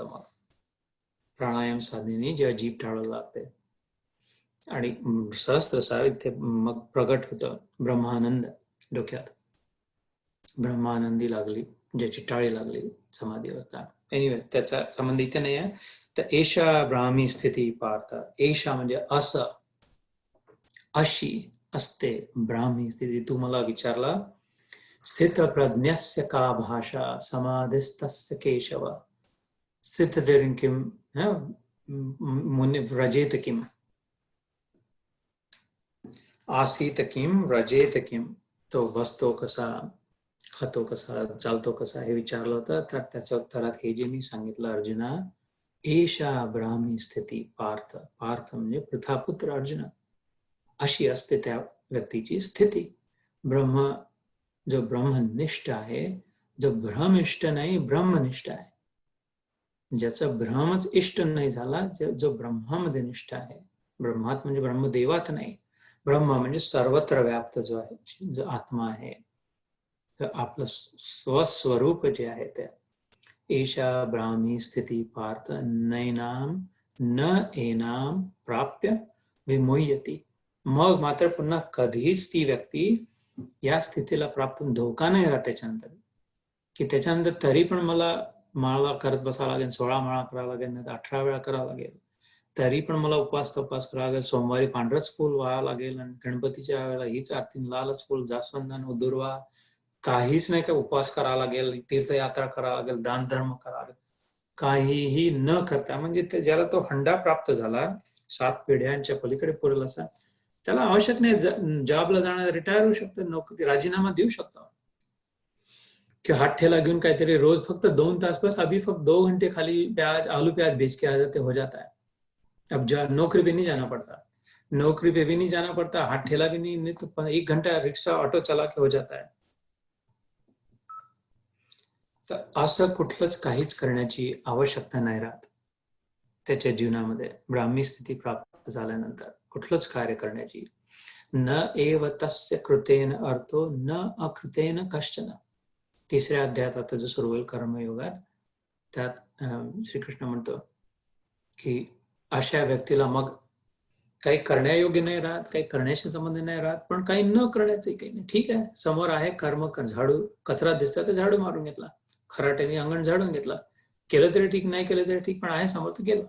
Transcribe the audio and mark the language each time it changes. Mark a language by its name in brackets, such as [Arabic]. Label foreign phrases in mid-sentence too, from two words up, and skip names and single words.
[Marathi] मग प्राणायाम साधनेने जेव्हा जीभ टाळू लागते आणि सहस्त्रसार इथे मग प्रगट होतं ब्रह्मानंद डोक्यात, ब्रह्मानंदी लागली, ज्याची टाळी लागली समाधी अवस्था. एनिवे त्याचा संबंध इथे नाही आहे. तर [Sanskrit] एषा ब्राह्मी स्थिती पार्थ, [Marathi] एषा म्हणजे असं, अशी असते ब्राह्मी स्थिती. तू मला विचारला [Sanskrit] स्थित प्रज्ञस्य का भाषा समाधिस्तस्य केशव स्थितधीर् किम मुनि व्रजेत किम आसीत किम व्रजेत किम. [Marathi] तो बसतो कसा, खातो कसा, चालतो कसा हे विचारलं होतं. तर त्याच्या उत्तरात हे जे मी सांगितलं, अर्जुना [Sanskrit] एषा ब्राह्मी स्थिती पार्थ. [Marathi] पार्थ म्हणजे पृथापुत्र अर्जुन. अशी असते त्या व्यक्तीची स्थिती. ब्रह्म जो ब्रह्मनिष्ठ आहे, जो भ्रमिष्ठ नाही ब्रह्मनिष्ठ आहे, ज्याचा भ्रमच इष्ट नाही झाला, जो ब्रह्मामध्ये निष्ठ आहे. ब्रह्मात म्हणजे ब्रह्मदेवात नाही, ब्रह्म म्हणजे सर्वत्र व्याप्त जो आहे, जो आत्मा आहे, तर आपलं स्वस्वरूप जे आहे त्या. [Sanskrit] एषा ब्राह्मी स्थिती पार्थ नैनाम न एनाम प्राप्य विमुह्यति. [Marathi] मग मात्र पुन्हा कधीच ती व्यक्ती या स्थितीला प्राप्त धोका नाही राहत त्याच्यानंतर, की त्याच्यानंतर तरी पण मला माळा करत बसावं लागेल, 16 माळा करावं लागेल, नाही 18 वेळा करावं लागेल, तरी पण मला उपवास तपास करावा लागेल, सोमवारी पांढरच फुल व्हावं लागेल, आणि गणपतीच्या वेळेला हीच आरती लालच फुल, जास्वंद दुर्वा, काहीच नाही, का उपवास करावा लागेल, तीर्थयात्रा करावा लागेल, दान धर्म करावा लागेल, काहीही न करता, म्हणजे ज्याला तो हंडा प्राप्त झाला 7 पिढ्यांच्या पलीकडे पुरेल असा, त्याला आवश्यक नाही जॉबला जाणार, रिटायर होऊ शकतो, नोकरी राजीनामा देऊ शकतो, कि हाथ ठेला घेऊन काहीतरी रोज फक्त 2 तास, [Hindi] बस अभी फक्त 2 घंटे खाली प्याज आलू प्याज बेच के आ जाते, हो जाता है. अब नौकरी पे नहीं जाना पड़ता, नौकरी पे भी नहीं जाना पड़ता, हाथ ठेला भी नहीं तो 1 घंटा रिक्शा ऑटो चला के हो जाता है. [Marathi] तर असं कुठलंच काहीच करण्याची आवश्यकता नाही राहत त्याच्या जीवनामध्ये. ब्राह्मी स्थिती प्राप्त झाल्यानंतर कुठलंच कार्य करण्याची. [Sanskrit] न एव तस्य कृतेन अर्थो न अकृतेन कश्चन. [Marathi] 3ऱ्या अध्यायात आता जो सुरू होईल कर्मयोगात, त्यात श्रीकृष्ण म्हणतो की अशा व्यक्तीला मग काही करण्यायोग्य नाही राहत, काही करण्याशी संबंध नाही राहत, पण काही न करण्याचं काही नाही. ठीक आहे, समोर आहे कर्म, झाडू कचरा दिसला तर झाडू मारून घेतला, खराट्याने अंगण झाडून घेतला, केलं तरी ठीक, नाही केलं तरी ठीक, पण आहे समोर तर केलं.